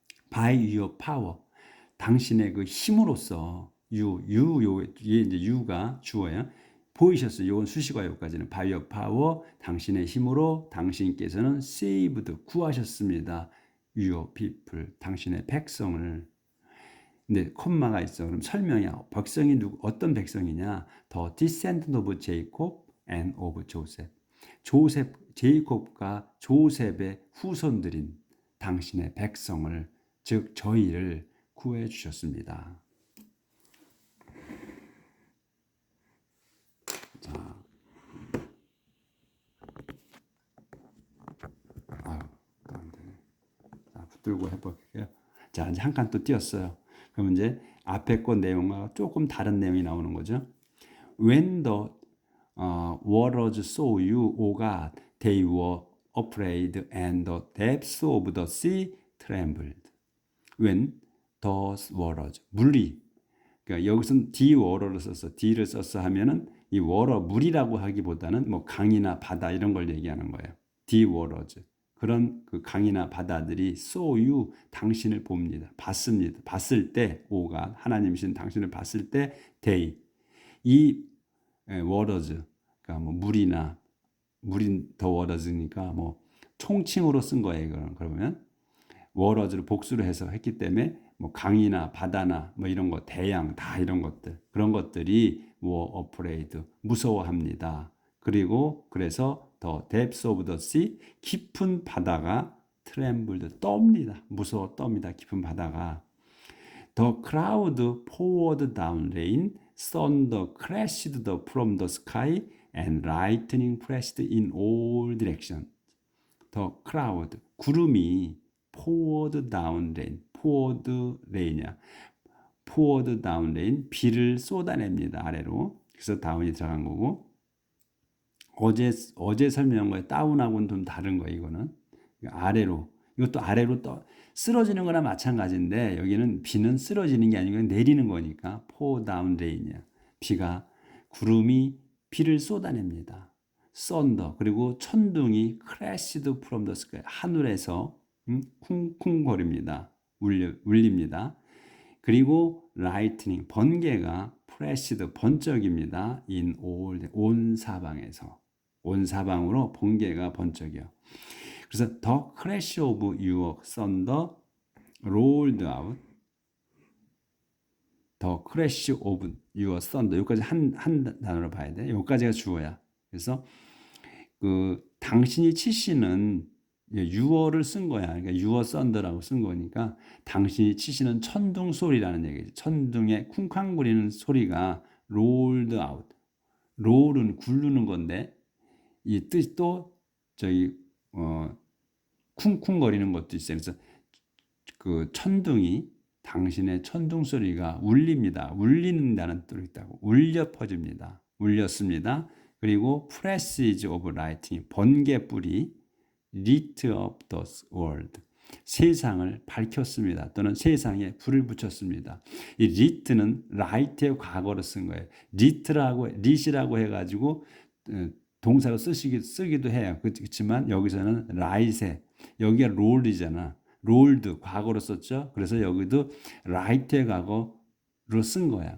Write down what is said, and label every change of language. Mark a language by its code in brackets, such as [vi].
[en] By your power, [ko] 당신의 그 힘으로써 이게 이제 you가 주어야 보이셨어요. 이건 수식어요까지는 [en] by your power, [ko] 당신의 힘으로 당신께서는 saved 구하셨습니다. [en] your people, [ko] 당신의 백성을. 근데 콤마가 있어. 그럼 설명이야. 백성이 어떤 백성이냐? [en] The descendant of Jacob and of Joseph. [ko] 제이콥과 조셉의 후손들인 당신의 백성을, 즉 저희를 구해 주셨습니다. 자, 안 되네. 자, 붙들고 해볼게요. 자, 이제 한 칸 또 띄었어요. 그럼 이제 앞에 거 내용과 조금 다른 내용이 나오는 거죠. [en] When the waters saw you, O God, they were afraid, and the depths of the sea trembled. When those waters, [ko] 물이, 그러니까 여기서는 the water를 썼어. the를 썼어 하면은 이 water, 물이라고 하기보다는 뭐 강이나 바다 이런 걸 얘기하는 거예요. [en] the waters. [ko] 그런 그 강이나 바다들이 [en] saw you, [ko] 당신을 봅니다. 봤습니다. 봤을 때, 오가 하나님이신 당신을 봤을 때, they, 이 waters, 그러니까 뭐 물이나 물인 더 waters니까 뭐 총칭으로 쓴 거예요. 그러면 waters를 복수로 해서 했기 때문에 뭐 강이나 바다나 뭐 이런 거, 대양 다 이런 것들, 그런 것들이 [en] were afraid, [ko] 무서워합니다. 그리고 그래서 [en] the depths of the sea, [ko] 깊은 바다가 [en] trembled, [ko] 떱니다. 무서워 떱니다. 깊은 바다가. [en] The cloud poured down rain, thunder crashed from the sky, and lightning flashed in all directions. The cloud, [ko] 구름이 [en] poured down rain, poured rain이야. poured down rain, [ko] 비를 쏟아냅니다. 아래로. 그래서 다운이 들어간 거고, 어제 설명한 거에 다운하고는 좀 다른 거예요. 이거는 아래로, 이것도 아래로 쓰러지는 거나 마찬가지인데, 여기는 비는 쓰러지는 게 아니고 내리는 거니까 [en] pour down rain [ko] 이야. 비가, 구름이 비를 쏟아냅니다. [en] thunder, [ko] 그리고 천둥이 [en] crashed from the sky, [ko] 하늘에서 쿵쿵거립니다. 울립니다. 그리고 lightning, 번개가 flashed, 번쩍입니다. [en] in all, [ko] 온 사방에서. 온 사방으로 번개가 번쩍이요. 그래서 [en] the crash of your thunder rolled out. the crash of your thunder. [ko] 여기까지 한 단어로 봐야 돼. 여기까지가 주어야. 그래서 그 당신이 치시는 유어를 쓴 거야. 그러니까 유어 썬더라고 쓴 거니까 당신이 치시는 천둥 소리라는 얘기죠. 천둥의 쿵쾅거리는 소리가 [en] rolled out. [ko] 롤은 굴르는 건데 이 뜻이 또 저기 쿵쿵거리는 것도 있어요. 그래서 그 천둥이, 당신의 천둥 소리가 울립니다. 울린다는 뜻이 있다고. 울려 퍼집니다. 울렸습니다. 그리고 [en] flashes of lightning, [ko] 번개불이 [en] lit up the world, [ko] 세상을 밝혔습니다. 또는 세상에 불을 붙였습니다. 이 lit는 light의 과거로 쓴 거예요. lit이라고 해가지고 동사로 쓰기도 해요. 그렇지만 여기서는 light에, 여기가 roll이잖아. rolled 과거로 썼죠. 그래서 여기도 light의 과거로 쓴 거야.